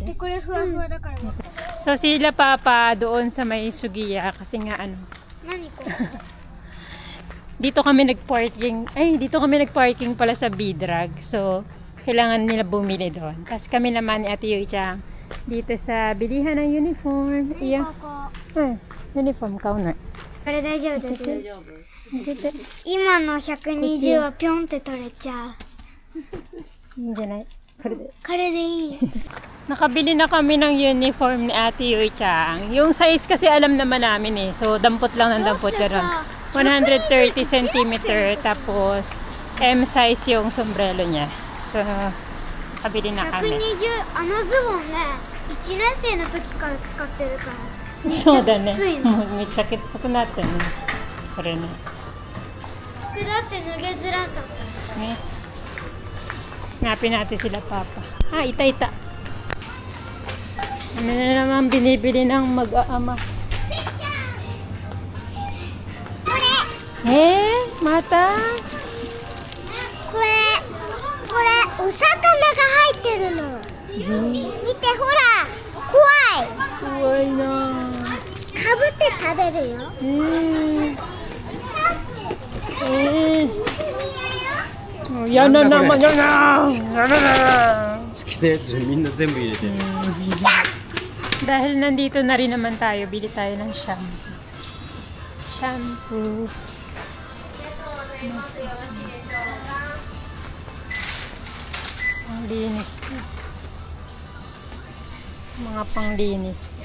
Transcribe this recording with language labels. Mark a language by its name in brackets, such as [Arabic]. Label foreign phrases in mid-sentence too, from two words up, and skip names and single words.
[Filipino] So sila papa doon sa may Sugiya kasi nga dito kami nagparking pala sa B-Drag. So kailangan nila bumili doon. Tapos kami naman ni Ate Yuichang dito sa bilihan ng uniform. Iya. [English] Uniform counter. [Japanese] これ大丈夫です今の120はピョンって取れちゃう。いいんじゃない？これでいい。 [Filipino] Nakabili na kami ng uniform ni Ate Yuichang. Yung size kasi alam naman namin eh. So dampot lang ng dampot lang. 130 cm tapos [English] M size [Filipino] yung sombrero niya. So kabili na kami. [Japanese] 120 あのズボンね、1年生の時から使ってるから。そうだね。めっちゃきつくなってね。それね。服だって脱げづらかった。 [Filipino] ね。Hanapin natin sila papa. Ita. Ano na naman binibili ng mag-aama? Mata? [Japanese] これお魚が入ってるの。見てほら、怖い。怖いな。かぶって食べるよ。やだな、やだ。好きなやつみんな全部入れて。 [Filipino] Dahil nandito na rin naman tayo, bili tayo ng shampoo. Shampoo. Ang linis to. Mga panglinis.